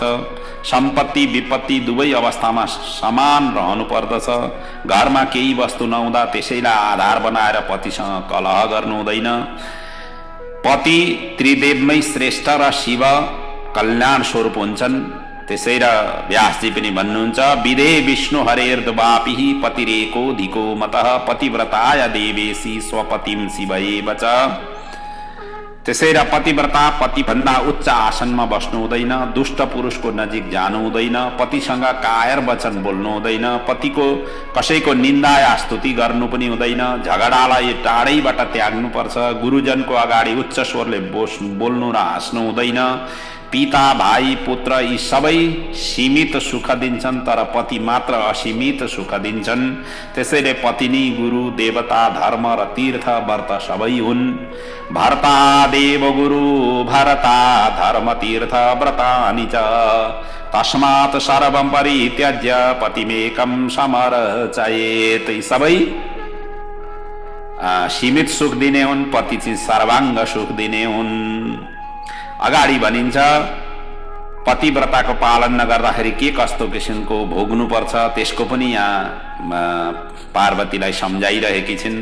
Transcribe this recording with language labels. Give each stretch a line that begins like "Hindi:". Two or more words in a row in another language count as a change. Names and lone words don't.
Nepali: सम्पत्ति विपत्ति दुवै अवस्थामा समान रहनु पर्दछ। घरमा केही वस्तु नहुँदा त्यसैलाई आधार बनाएर पतिसँग कलह गर्नु हुँदैन। पति त्रिदेवमै श्रेष्ठ र शिव कल्याण स्वरूप हुन्छन्। त्यसै र व्यासजी पनि भन्नुहुन्छ,
Sanskrit: विधे विष्णु हरेर्द्वापिहि पतिरेको धिको मतः पतिव्रताय देवेशी स्वपतिम शिवैव च।
Nepali: त्यसै र पतिव्रता पतिभन्दा उच्च आसनमा बस्नु हुँदैन। दुष्ट पुरुषको नजिक जानु हुँदैन। पतिसँग कायर वचन बोल्नु हुँदैन। पतिको कसैको निन्दा या स्तुति गर्नु पनि हुँदैन। झगडालाई टाढैबाट त्याग्नुपर्छ। गुरुजनको अगाडि उच्च स्वरले बोल्नु र हाँस्नु हुँदैन। पिता, भाइ, पुत्र यी सबै सीमित सुख दिन्छन्, तर पति मात्र असीमित सुख दिन्छन्। त्यसैले पत्नी, गुरु, देवता, धर्म र तीर्थ व्रत सबै हुन्।
Sanskrit: भर्ता देव गुरु भरता धर्म तीर्थ व्रतानि च तस्मात् सर्वं परित्यज्य पतिमेकं समर्चयेत्।
Nepali: यी सबै सीमित सुख दिने हुन्, पति चाहिँ सर्वाङ्ग सुख दिने हुन्। अगाडि भनिन्छ पतिव्रताको पालन नगर्दाखेरि के कस्तो किसिमको भोग्नुपर्छ, त्यसको पनि यहाँ पार्वतीलाई सम्झाइरहेकी छिन्।